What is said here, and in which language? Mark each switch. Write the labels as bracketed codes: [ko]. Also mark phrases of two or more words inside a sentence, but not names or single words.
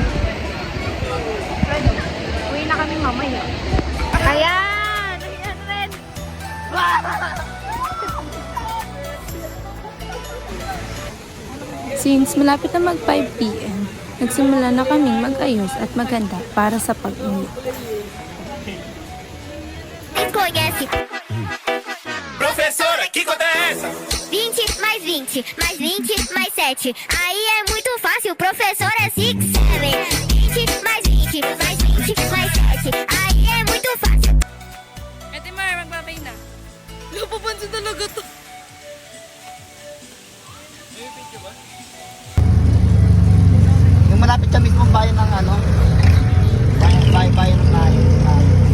[tl] Uwi na kami mamaya. Ayan! Ayan rin! Since malapit na mag 5 PM, nagsimula na kaming mag-ayos at maghanda para sa pag-uwi. [pt] Professora, que conta é essa? 20, mais 20, mais 20, mais 7. Aí é muito fácil, professor é 6, 7. 20, mais 20, mais 20, mais 7. Aí é muito fácil. [tl] Ate Mar, magbabay na. Napapansin talaga to. Yung malapit sa mismong bayan ng ano, bayan ng bayan.